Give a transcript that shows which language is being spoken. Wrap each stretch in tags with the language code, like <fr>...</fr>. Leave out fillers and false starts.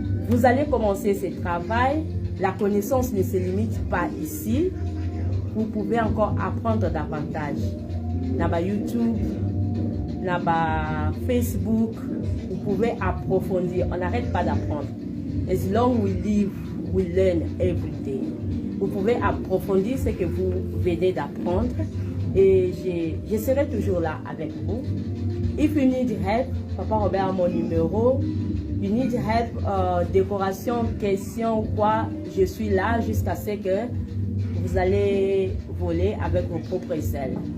<fr>Vous allez commencer ce travail. La connaissance ne se limite pas ici. Vous pouvez encore apprendre davantage. Dans YouTube, dans Facebook, vous pouvez approfondir. On n'arrête pas d'apprendre.</fr> <en>As long we live, we learn every day.</en> <fr>Vous pouvez approfondir ce que vous venez d'apprendre. Et je serai toujours là avec vous.</fr> <en>If you need help,</en> <fr>Papa Robert a mon numéro.</fr> <en>you need help,</en> <fr>décoration, question, quoi, je suis là jusqu'à ce que vous allez voler avec vos propres ailes.</fr>